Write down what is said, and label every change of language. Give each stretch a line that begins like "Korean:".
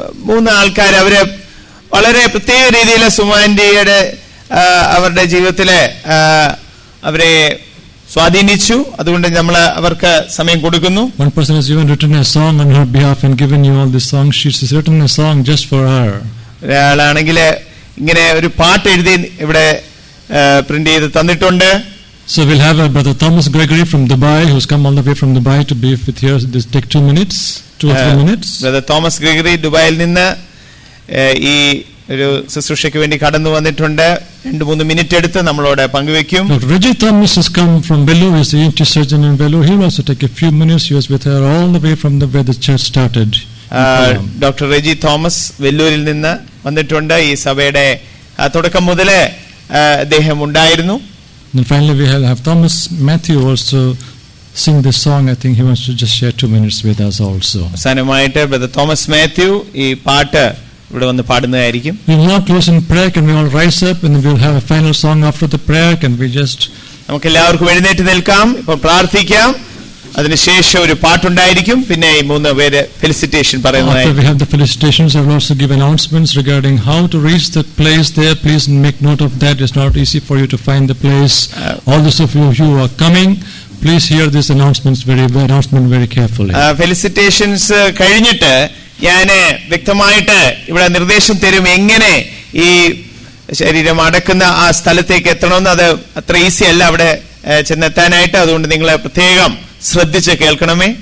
Malayalam: മൂന്ന് ആൾക്കാർ അവര് വളരെ പ്രത്യേക രീതിയിൽ സുമാൻഡിയുടെ അവരുടെ ജീവിതത്തിലെ അവരെ സ്വാധീനിച്ചു. അതുകൊണ്ട് നമ്മൾ അവർക്ക് സമയം കൊടുക്കുന്നു.
English: One person has even written a song on her behalf and given you all the songs. She's written a song just for her.
Malayalam: ഒരാളാണെങ്കിൽ ഇങ്ങനെ ഒരു പാട്ട് എഴുതി ഇവിടെ പ്രിന്റ് ചെയ്ത് തന്നിട്ടുണ്ട്.
English: So we'll have Brother Thomas Gregory from Dubai, who's come all the way from Dubai to be with here. This take 2 minutes, 2 or 3 minutes.
Malayalam: Brother Thomas Gregory ദുബായിൽ നിന്ന് ഈ ഒരു ശുശ്രൂഷയ്ക്ക് വേണ്ടി കടന്നു വന്നിട്ടുണ്ട്. 2-3 മിനിറ്റ് എടുത്ത് നമ്മളോട് പങ്കുവെക്കും.
English: Dr. Reggie Thomas has come from Vellore. He's the ENT surgeon in Vellore. He will also take a few minutes. He was with her all the way from where the church started.
Malayalam: Doctor Reji Thomas വെല്ലൂരിൽ നിന്ന് വന്നിട്ടുണ്ട്. ഈ സഭയുടെ തുടക്കം മുതലേ അദ്ദേഹം ഉണ്ടായിരുന്നു.
English: Then finally we have Thomas Matthew also sing this song. I think he wants to just share 2 minutes with us also.
Malayalam: അവസാനമായിട്ട് brother Thomas Mathew ഈ പാട്ട് ഇവിടെ വന്ന് പാടുന്നതായിരിക്കും.
English: We will now close in prayer. Can we all rise up and we will have a final song after the prayer? Can we just
Malayalam: നമുക്ക് എല്ലാവർക്കും എഴുന്നേറ്റ് നിൽക്കാം, ഇപ്പോൾ പ്രാർത്ഥിക്കാം. അതിനുശേഷം ഒരു പാട്ടുണ്ടായിരിക്കും. പിന്നെ ഈ 3 പേര് ഫെലിസിറ്റേഷൻ പറയുന്നതായിരിക്കും.
English: After we have the felicitations, I will also give announcements regarding how to reach that place there. Please make note of that. It's not easy for you to find the place. All those of you who are coming, please hear this announcement very carefully.
Malayalam: ഫെലിസിറ്റേഷൻസ് കഴിഞ്ഞിട്ട് ഞാൻ വ്യക്തമായിട്ട് ഇവിടെ നിർദ്ദേശം തരും എങ്ങനെ ഈ ശരീരം അടക്കുന്ന ആ സ്ഥലത്തേക്ക് എത്തണമെന്ന്. അത് അത്ര ഈസി അല്ല അവിടെ ചെന്നെത്താനായിട്ട്. അതുകൊണ്ട് നിങ്ങൾ പ്രത്യേകം ശ്രദ്ധിച്ച് കേൾക്കണമേ.